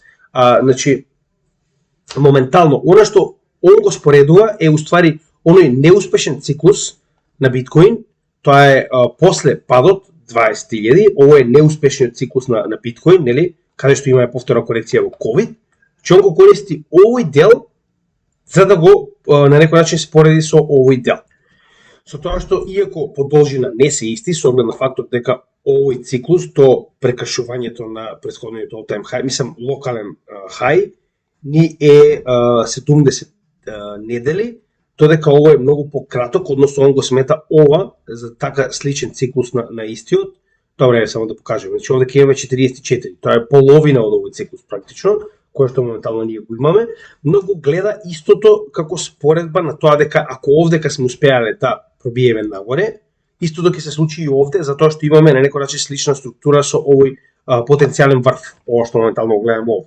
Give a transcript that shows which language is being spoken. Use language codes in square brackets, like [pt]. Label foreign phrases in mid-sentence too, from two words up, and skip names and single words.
[mk] Значи моментално, она што он го споредува е уствари оној неуспешен циклус на биткоин, тоа е после падот 20.000, ово е неуспешниот циклус на биткоин, нели, каде што има повторна корекција во COVID, че он го користи овој дел за да го на некој начин спореди со овој дел. Со тоа што иако по должина не се исти, со оглед на фактот дека овој циклус до прекршувањето на претходниот [en] all-time high, [mk] мислам локален хај, ни е 70 недели, додека ово е многу пократок, односно он го смета ова за така сличен циклус на истиот. Добре, само да покажем. Значи овде ќе имаме 44. Тоа е половина од овој циклус практично, кој што моментално ние го имаме, но го гледа истото како споредба на тоа дека ако овдека сме успеале да пробиеме нагоре, истото ќе се случи и овде, затоа што имаме на некој начин слична структура со овој потенцијален врв, ова што моментално го гледаме овде.